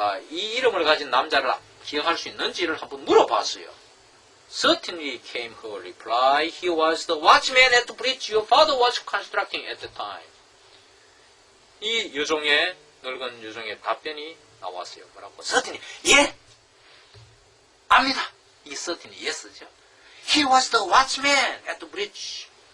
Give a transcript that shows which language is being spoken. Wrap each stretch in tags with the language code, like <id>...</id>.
<ko>이 이름을 가진 남자를 기억할 수 있는지를 한번 물어봤어요.</ko> <en>Certainly came her reply. He was the watchman at the bridge your father was constructing at the time.</en> <ko>이 여종의 늙은 여종의 답변이 나왔어요. 뭐라고? Certainly, 예, 압니다. 이 certainly yes죠.</ko> <en>He was the watchman at the bridge.</en>